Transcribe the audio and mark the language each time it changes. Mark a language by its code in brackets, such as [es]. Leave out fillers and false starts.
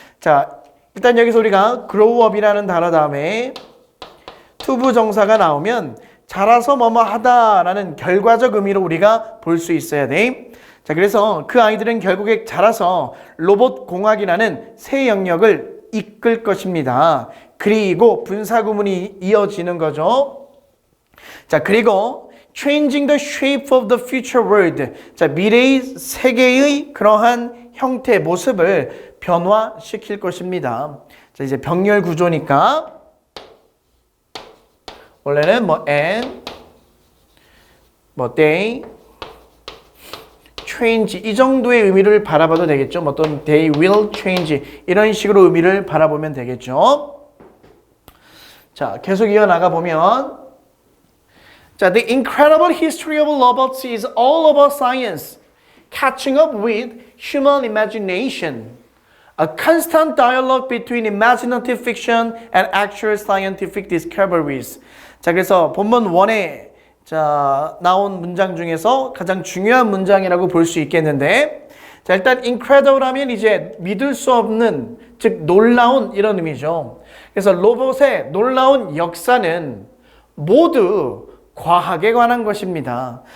[ko] 자, 일단 여기서 우리가 grow up이라는 단어 다음에 투부 정사가 나오면 자라서 뭐뭐 하다라는 결과적 의미로 우리가 볼 수 있어야 돼. 자, 그래서 그 아이들은 결국에 자라서 로봇 공학이라는 새 영역을 이끌 것입니다. 그리고 분사구문이 이어지는 거죠. [en] 자, 그리고 changing the shape of the future world. [ko] 자, 미래의 세계의 그러한 형태, 모습을 변화시킬 것입니다. 자, 이제 병렬 구조니까 원래는 and, they, change 이 정도의 의미를 바라봐도 되겠죠. 어떤 [en] they will change [ko] 이런 식으로 의미를 바라보면 되겠죠. 자, 계속 이어나가 보면 자, [en] the incredible history of robots is all about science, catching up with human imagination. A constant dialogue between imaginative fiction and actual scientific discoveries. [ko] 자, 그래서 본문 1에 나온 문장 중에서 가장 중요한 문장이라고 볼 수 있겠는데, 자, 일단 incredible 하면 이제 믿을 수 없는, 즉 놀라운 이런 의미죠. 그래서 로봇의 놀라운 역사는 모두 과학에 관한 것입니다.